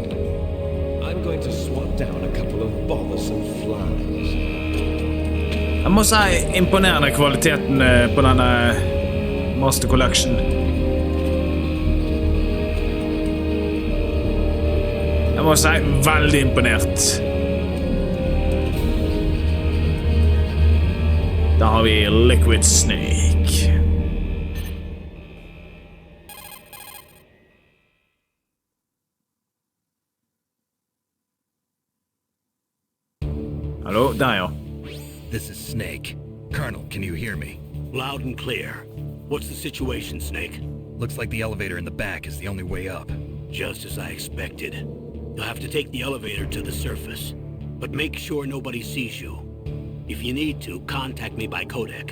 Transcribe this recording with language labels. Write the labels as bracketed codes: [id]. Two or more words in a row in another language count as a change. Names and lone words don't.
[en] I'm going to swat down a couple of bothersome flies. [no] Jeg må si imponerende kvaliteten på denne Master Collection. Jeg må si veldig imponert. Da har vi Liquid Snake. Hallo, der ja. [en] This is Snake. Colonel, can you hear me? Loud and clear. What's the situation, Snake? Looks like the elevator in the back is the only way up. Just as I expected. You'll have to take the elevator to the surface. But make sure nobody sees you. If you need to, contact me by codec.